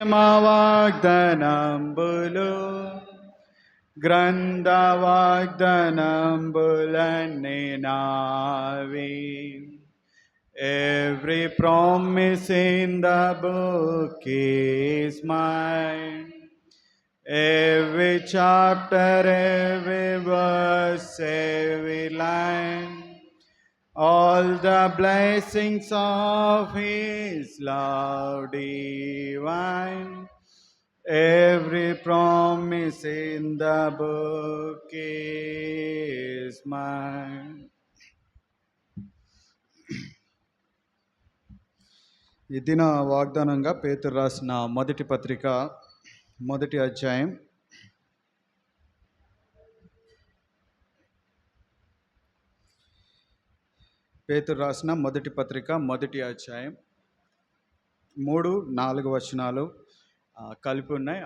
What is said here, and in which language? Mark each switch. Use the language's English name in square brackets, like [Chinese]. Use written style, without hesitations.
[Telugu] మా వాగ్దానంబులు గ్రంథ వాగ్దానంబులన్నీ నావి. [English] Every promise in the book is mine. Every chapter, every verse, every line, all the blessings of His love divine. Every promise in the book is mine. [Telugu] ఈ దిన వాగ్దానంగా పేతురు రాసిన మొదటి పత్రిక మొదటి అధ్యాయం పేతురు రాసిన మొదటి పత్రిక మొదటి అధ్యాయం 3-4 వచనాలు కలిపి ఉన్నాయి.